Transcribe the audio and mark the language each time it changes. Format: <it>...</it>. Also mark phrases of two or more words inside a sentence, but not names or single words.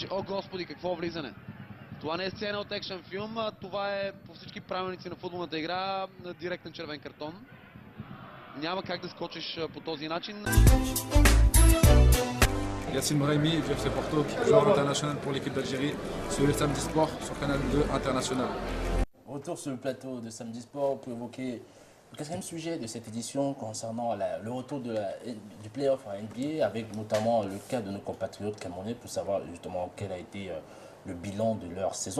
<bg>О, господи, какво влизане! Това не е сцена от екшън филм, това е по всички правилници на футболната игра директен червен картон. Няма как да скочиш по този начин.</bg> <fr>Yassine Brahimi, FC Porto, joueur international pour l'équipe d'Algérie, sur le Samedi Sport, sur Canal 2 International. Retour sur le plateau de Samedi Sport pour évoquer le 4e sujet de cette édition concernant le retour du play-off à NBA, avec notamment le cas de nos compatriotes camerounais pour savoir justement quel a été le bilan de leur saison.</fr>